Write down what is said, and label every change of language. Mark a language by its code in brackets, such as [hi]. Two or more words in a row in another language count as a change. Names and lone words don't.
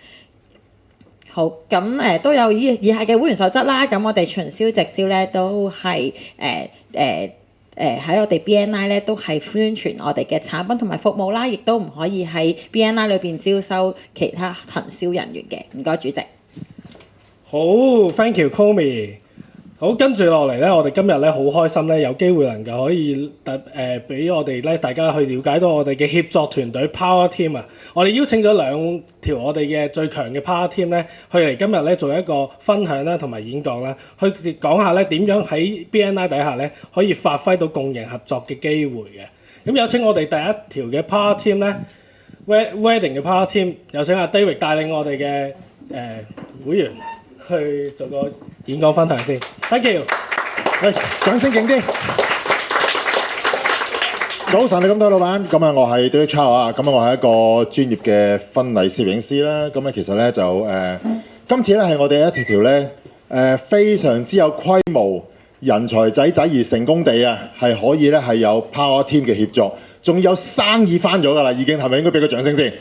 [yue] 好，咁都有以下嘅會員守則啦，咁我哋巡銷直銷咧都係喺我哋 BNI 咧都係宣傳我哋嘅產品同埋服務啦，亦都唔可以喺 BNI 裏邊招收其他行銷人員嘅。唔該，主席。 [en] 好 ，thank you Komi。 [yue] 好，跟住落嚟咧，我哋今日咧好開心咧，有機會能夠可以俾我哋咧大家去了解到我哋嘅協作團隊 Power Team 啊！我哋邀請咗2條我哋嘅最強嘅 Power Team 咧，去嚟今日咧做一個分享啦，同埋演講啦，去講下咧點樣喺 BNI 底下咧可以發揮到共贏合作嘅機會嘅。咁有請我哋第一條嘅 Power Team 咧 ，Wedding 嘅 Power Team， 有請阿 David 帶領我哋嘅會員去做個演講分享先 ， [en] thank you。 [yue] 喂，掌聲勁啲！早晨，你咁多老闆，咁啊，我係 David Chow 啊，咁啊，我係一個專業嘅婚禮攝影師啦。咁咧，其實咧就今次咧係我哋一條咧非常之有規模、人才濟濟而成功地啊，係可以咧係有 Power Team 嘅協作，仲有生意翻咗㗎啦，已經係咪應該俾個掌聲先？